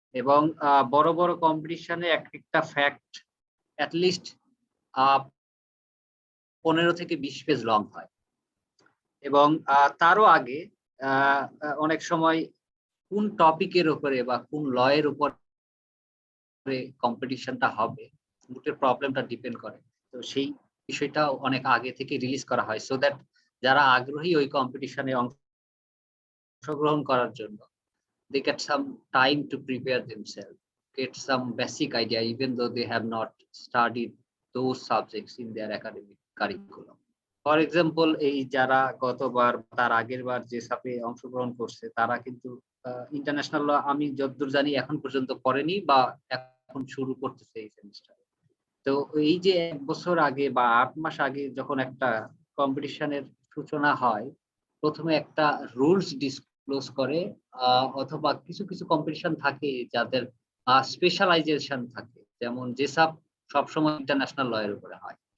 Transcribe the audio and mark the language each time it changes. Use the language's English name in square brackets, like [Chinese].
[Bangla] এবং বড় বড় কম্পিটিশনে একটা ফ্যাক্ট অ্যাটলিস্ট 15 থেকে 20 পেজ লং হয়। এবং তারও আগে অনেক সময় কোন টপিকের উপরে বা কোন লয়ের উপরে কম্পিটিশনটা হবে, দুটোর প্রবলেমটা ডিপেন্ড করে। তো সেই বিষয়টাও অনেক আগে থেকে রিলিজ করা হয়, সো দ্যাট যারা আগ্রহী ওই কম্পিটিশনে অংশগ্রহণ করার জন্য, [English] they get some time to prepare themselves, get some basic idea, even though they have not studied those subjects in their academic curriculum. For example, [Bangla] এই যারা গতবার তার আগের বার যে সাপে অংশগ্রহণ করছে, তারা কিন্তু ইন্টারন্যাশনাল ল আমি যতদূর জানি এখন পর্যন্ত পড়েনি বা এখন শুরু করতেছে এই সেমিস্টারে। তো এই যে 1 বছর আগে বা 8 মাস আগে যখন একটা কম্পিটিশনের সূচনা হয়, প্রথমে একটা রুলস ডিসক্লোজ করে, অথবা কিছু কিছু কম্পিটিশন থাকে যাদের স্পেশালাইজেশন থাকে, যেমন যেসব সবসময় ইন্টারন্যাশনাল ল এর উপরে হয়।